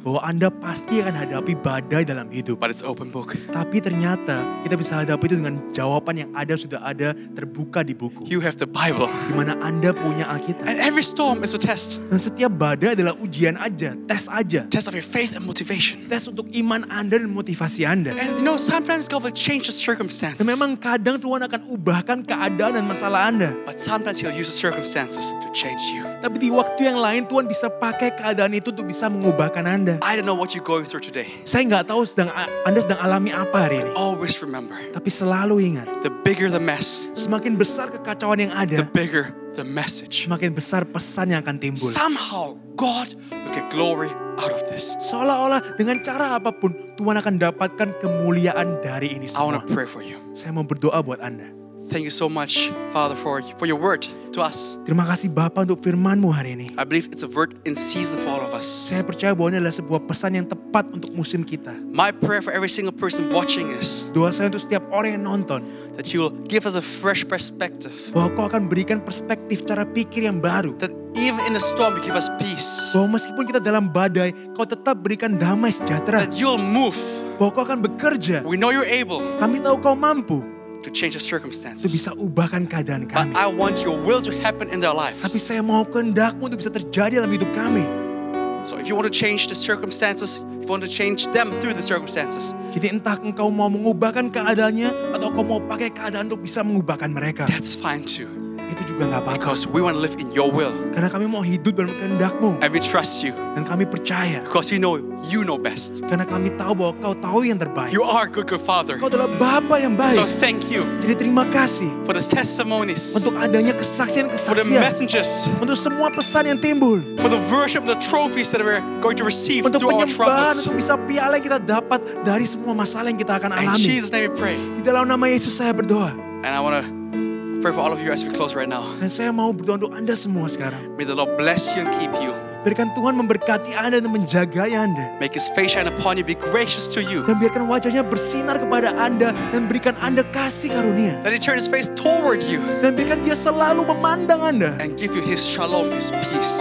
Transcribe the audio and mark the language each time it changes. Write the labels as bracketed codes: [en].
[id] bahwa Anda pasti akan hadapi badai dalam hidup. [en] but it's open book. [id] Tapi ternyata kita bisa hadapi itu dengan jawaban yang sudah ada terbuka di buku. [en] You have the Bible. [id] Di mana Anda punya Alkitab. [en] And every storm is a test. [id] Dan setiap badai adalah ujian aja, tes aja. [en] Test of your faith and motivation. [id] Tes untuk iman Anda dan motivasi Anda. [en] And you know, sometimes God will change the circumstances. [id] Dan memang kadang Tuhan akan ubahkan keadaan dan masalah Anda. [en] But sometimes He'll use the circumstances to change you. [id] Tapi di waktu yang lain Tuhan bisa pakai keadaan itu untuk bisa mengubahkan Anda. [en] I don't know what you're going through today. [id] Saya nggak tahu Anda sedang alami apa hari ini. [en] Always remember, [id] Tapi selalu ingat, [en] the bigger the mess, [id] semakin besar kekacauan yang [en] the [id] ada, [en] bigger the message. [id] semakin besar pesan yang akan timbul. [en] Somehow God will get glory out of this. [id] Seolah-olah dengan cara apapun Tuhan akan dapatkan kemuliaan dari ini [en] I want [id] semua. [en] to pray for you. [id] Saya mau berdoa buat Anda. [en] Thank you so much, Father, for your word to us. [id] Terima kasih Bapa untuk firman-Mu hari ini. [en] I believe it's a word in season for all of us. [id] Saya percaya bahwa ini adalah sebuah pesan yang tepat untuk musim kita. [en] My prayer for every single person watching is [id] Doa saya untuk setiap orang yang nonton, [en] that you will give us a fresh perspective. [id] bahwa Kau akan berikan perspektif cara pikir yang baru. [en] That even in the storm, you give us peace. [id] Bahwa meskipun kita dalam badai, Kau tetap berikan damai sejahtera. [en] That you'll move. [id] Bahwa Kau akan bekerja. [en] We know you're able [id] Kami tahu Kau mampu [en] to change the [id] untuk [en] circumstances. [id] bisa ubahkan keadaan [en] But I want your will to happen in their [id] Tapi [en] lives. [id] saya mau kehendak-Mu untuk bisa terjadi dalam hidup kami. [en] So if you want to change the circumstances, if you want to change them through the circumstances, [id] Jadi entah engkau mau mengubahkan keadaannya atau kau mau pakai keadaan untuk bisa mengubahkan mereka. [en] that's fine too. [id] Itu juga gak apa-apa. [en] Because we want to live in your will. [id] Karena kami mau hidup dalam kehendak-Mu. [en] And we trust you. [id] Dan kami percaya. [en] Because we know you know best. [id] Karena kami tahu bahwa Kau tahu yang terbaik. [en] You are a good, good Father. [id] Kau adalah Bapa yang [en] So [id] baik. [en] thank you [id] Jadi terima kasih [en] for the testimonies, [id] untuk adanya [en] for the [id] kesaksian-kesaksian. [en] messengers, [id] Untuk semua pesan yang timbul. [en] for the worship, the trophies that we're going to receive [id] Untuk [en] through our [id] penyembahan, [en] troubles. [id] untuk bisa piala yang kita dapat dari semua masalah yang kita akan [en] In [id] alami. [en] Jesus' name we pray. [id] Di dalam nama Yesus saya berdoa. [en] And I want to pray for all of you as we close right now. [id] Dan saya mau berdoa untuk Anda semua sekarang. [en] May the Lord bless you and keep you. [id] Biarkan Tuhan memberkati Anda dan menjaga Anda. [en] Make His face shine upon you, be gracious to you. [id] Dan biarkan wajahnya bersinar kepada Anda dan berikan Anda kasih karunia. [en] Let He turn His face toward you [id] Dan biarkan Dia selalu memandang Anda. [en] and give you His shalom, His peace.